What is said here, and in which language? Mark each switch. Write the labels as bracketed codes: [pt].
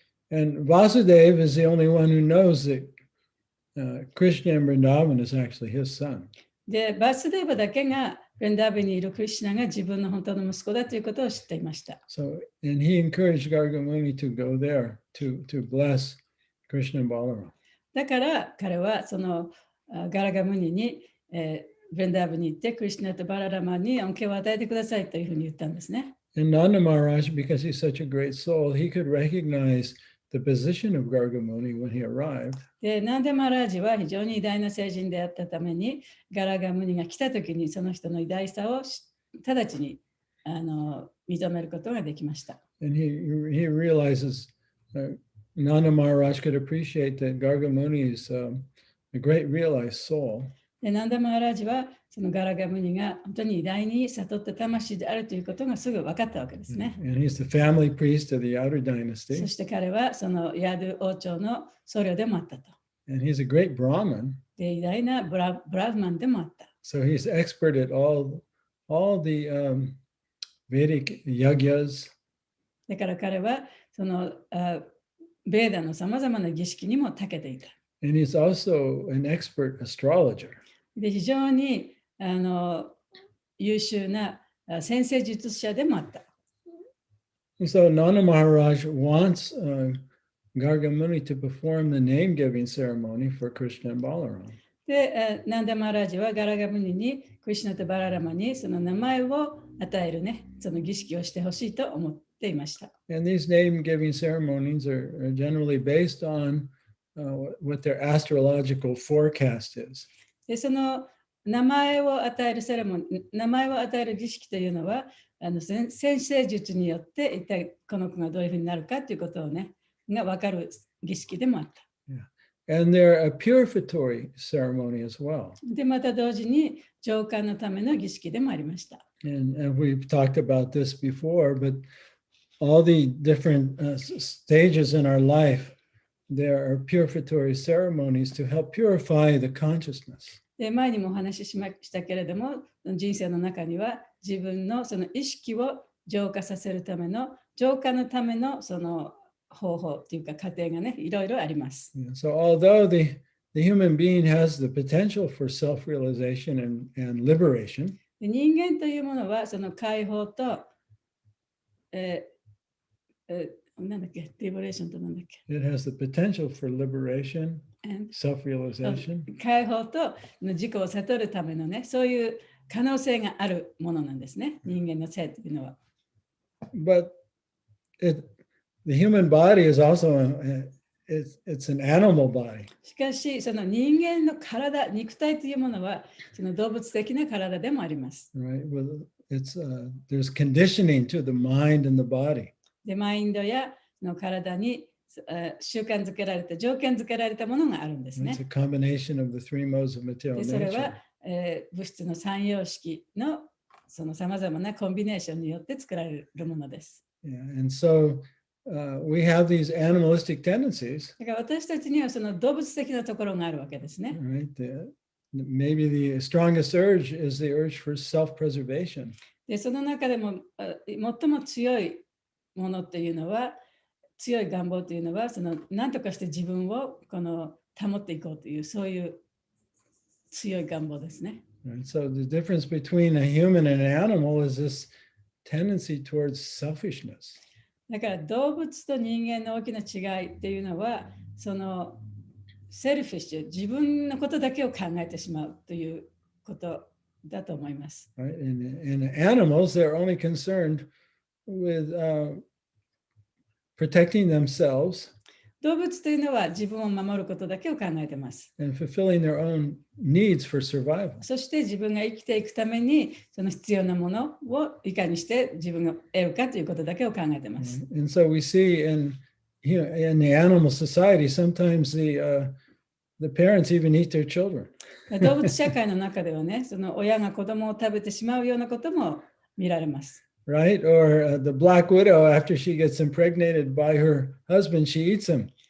[en] And Vasudeva is the only one who knows that Krishna in Vrindavan is actually his son. [ja] で、バスデーバだけがブンダーバにいるクリシュナが自分の本当の息子だということを知っていました。 [en] So, and he encouraged Garga Muni to go there to bless Krishna and Balaram. [ja] だから彼はそのガラガムニに、ブンダーバに行ってクリシュナとバララマに恩恵を与えてくださいというふうに言ったんですね。 [en] And Nanda Maharaj, because he's such a great soul, he could recognize the position of Gargamuni when he arrived. [ja] で、ナンデマラージは非常に偉大な聖人であったために、ガラガムニが来たときにその人の偉大さを直ちに認めることができました。 [en] And he realizes Nanda Maharaj could appreciate that Gargamuni is a great realized soul. [ja] で、ナンダマハラージはそのガラガムニが本当に偉大に悟った魂であるということがすぐ分かったわけですね。 [en] And he's the family priest of the Outer [ja] そ [en] dynasty. [ja] して彼はそのヤード王朝の僧侶でもあったと。 [en] And he's a great Brahmin. [ja] で、偉大なブラフマンでもあった。 [en] So he's expert at all the Vedic yagyas. [ja] だから彼はそのベーダのさまざまな儀式にも長けていた。 [en] And he's also an expert astrologer. [ja] で、非常に優秀な先生術者でもあった。 [en] And so Nanda Maharaj wants Gargamuni to perform the name-giving ceremony for Krishna and Balaram. [ja] で、ナンダマハラージはガラガムニにクリシュナとバララマにその名前を与えるね、その儀式をしてほしいと思っていました。 [en] And these name-giving ceremonies are generally based on what their astrological forecast is. [ja] で、その名前を与えるセレモニー、名前を与える儀式というのは、先生術によって一体この子がどういうふうになるかということをね、が分かる儀式でもあった。 [en] Yeah. And they're a purificatory ceremony as well. [ja] で、また同時に浄化のための儀式でもありました。 [en] And we've talked about this before, but all the different stages in our life, there are purificatory ceremonies to help purify the consciousness. [ja] で、前にもお話ししましたけれども、人生の中には自分のその意識を浄化させるための、浄化のためのその方法というか過程がね、いろいろあります。 [en] So although the human being has the potential for self-realization and liberation, [ja] で、人間というものはその解放と、なんだっけ、リベレーションとなんだっけ。 [en] it has the potential for liberation, And self-realization, [ja] 解放と自己を悟るためのね、そういう可能性があるものなんですね、人間の性というのは。 [en] but the human body is also it's an animal body. [ja] しかし、その人間の体、肉体というものは、その動物的な体でもあります。 [en] Right? Well, there's conditioning to the mind and the body. [ja] で、マインドやの体に習慣づけられた、条件づけられたものがあるんですね。 [en] It's a combination of the three modes of material [ja] で、それ [en] nature. [ja] は、物質の三様式のそのさまざまなコンビネーションによって作られるものです。 [en] Yeah, and so we have these animalistic tendencies. [ja] だから私たちにはその動物的なところがあるわけですね。 [en] Right? Maybe the strongest urge is the urge for self-preservation. [ja] で、その中でも最も強いものというのは、強い願望というのは、その何とかして自分をこの保っていこうという、そういう強い願望ですね。 [en] Right? So the difference between a human and an animal is this tendency towards selfishness. [ja] だから動物と人間の大きな違いっていうのは、そのセルフィッシュ、自分のことだけを考えてしまうということだと思います。 [en] Right? In animals, they're only concerned with protecting themselves [ja] 動物というのは自分を守ることだけを考えています。 [en] and fulfilling their own needs for survival. [ja] そして自分が生きていくためにその必要なものをいかにして自分が得るかということだけを考えています。 [en] And so we see in the animal society, sometimes the parents even eat their children. [ja] 動物社会の中ではね、その親が子供を食べてしまうようなことも見られます。 [en] Right? Or the black widow, after she gets impregnated by her husband, she eats him.